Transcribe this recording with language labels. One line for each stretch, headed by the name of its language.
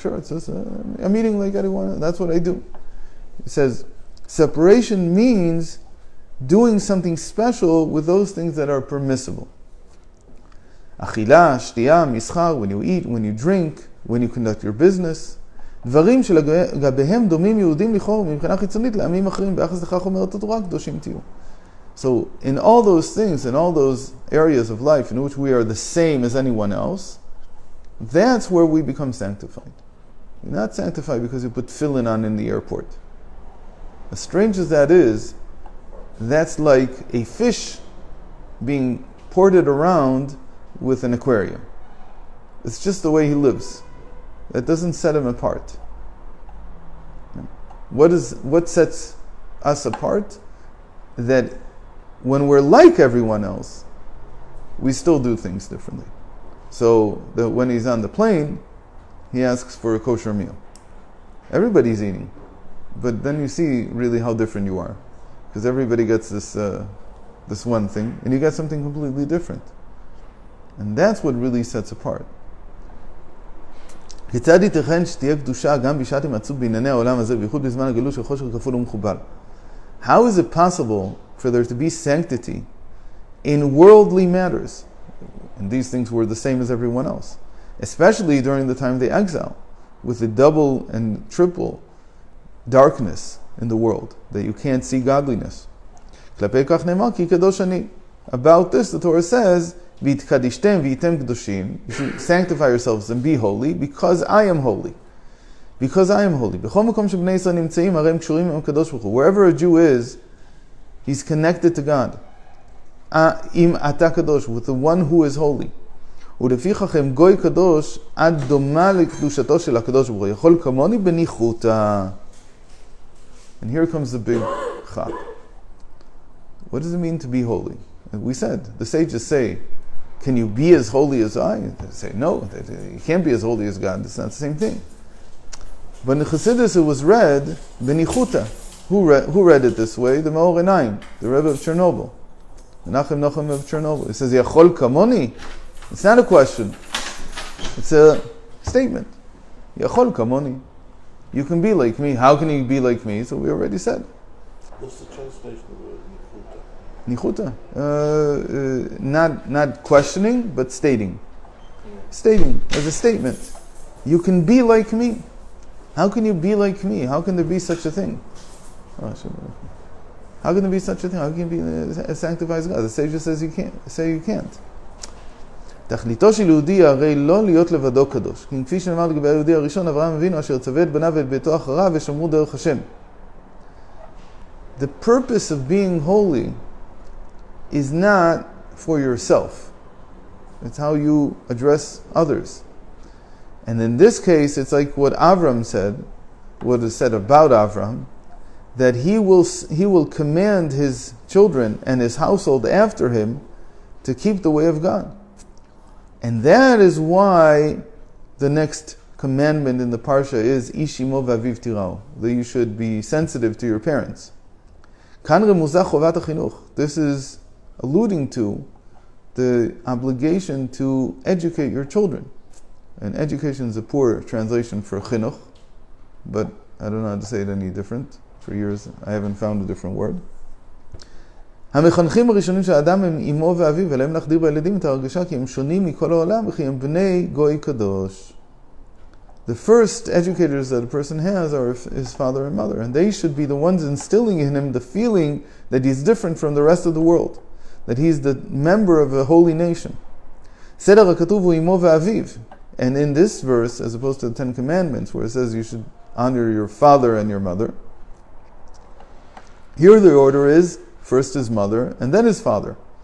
English: Sure, it's just I'm eating like anyone. That's what I do. It says separation means doing something special with those things that are permissible.
Hebrew: Achila, shtiya, mischar,
English: when you eat, when you drink, when you conduct your business.
Hebrew: דברים שלגביהם דומים יהודים לכאורה מבחינה חיצונית לעמים אחרים ביחס לכך אומרת התורה קדושים תהיו.
English: So in all those things, in all those areas of life in which we are the same as anyone else, that's where we become sanctified. You're not sanctified because you put tefillin on in the airport. As strange as that is, that's like a fish being ported around with an aquarium. It's just the way he lives. That doesn't set him apart. What sets us apart? That when we're like everyone else, we still do things differently. So that when he's on the plane, he asks for a kosher meal. Everybody's eating, but then you see really how different you are, because everybody gets this one thing, and you get something completely different, and that's what really sets apart.
Hebrew: כיצד ייתכן שתהיה קדושה גם בשעת הימצאות בענייני העולם הזה, בייחוד בזמן הגלות של חושך כפול ומכופל?
English: How is it possible for there to be sanctity in worldly matters? And these things were the same as everyone else, especially during the time of the exile, with the double and triple darkness in the world, that you can't see godliness.
Hebrew: כלפי כך נאמר כי קדוש אני.
English: About this, the Torah says,
Hebrew: "V'yitkadishtem v'yitem kedoshim."
English: You should sanctify yourselves and be holy, because I am holy. Because I am holy.
Hebrew: B'chol makom shebnei Yisrael nimtzeim harei הם קשורים עם הקדוש ברוך הוא.
English: Wherever a Jew is, he's connected to God.
Hebrew: Im ata kadosh,
English: with the one who is holy.
Hebrew: ולפיכך הם גוי קדוש עד דומה לקדושתו של הקדוש ברוך הוא. יכול כמוני בניחותא.
English: And here comes the big chap. What does it mean to be holy? We said, the sages say, can you be as holy as I? They say, no, you can't be as holy as God. It's not the same thing. But in the Chassidus it was read, Benichuta. Who read it this way? The Maor Enaim, the Rebbe of Chernobyl. Menachem Nochem of Chernobyl. It says, Yachol Kamoni. It's not a question. It's a statement. Yachol Kamoni. You can be like me. How can you be like me? So we already said. What's the translation of the word Nichuta. Not questioning, but stating. Stating as a statement. You can be like me. How can you be like me? How can there be such a thing? How can there be such a thing? How can you be sanctified as God? The sage says you can't. Say you can't.
Hebrew: תכליתו של יהודי הרי לא להיות לבדו קדוש. כי כפי שנאמר לגבי היהודי הראשון, אברהם אבינו אשר צווה את בניו ואת ביתו אחריו ושמרו דרך השם.
English: The purpose of being holy is not for yourself. It's how you address others. And in this case, it's like what Avram said, what is said about Avram, that he will command his children and his household after him to keep the way of God. And that is why the next commandment in the Parsha is
Hebrew: Ishimo v'aviv tirao,
English: that you should be sensitive to your parents.
Hebrew: Kan remuzah chovat hachinuch.
English: This is alluding to the obligation to educate your children. And education is a poor translation for chinuch, but I don't know how to say it any different. For years I haven't found a different word.
Hebrew: המחנכים הראשונים של האדם הם אמו ואביו, ולהם להחדיר בילדים את ההרגשה כי הם שונים מכל העולם וכי הם בני גוי קדוש.
English: The first educators that a person has are his father and mother, and they should be the ones instilling in him the feeling that he's different from the rest of the world, that he's the member of a holy nation.
Hebrew: סדר הכתוב הוא אמו ואביו.
English: And in this verse, as opposed to the Ten Commandments, where it says you should honor your father and your mother, here the order is, first his mother, and then his father.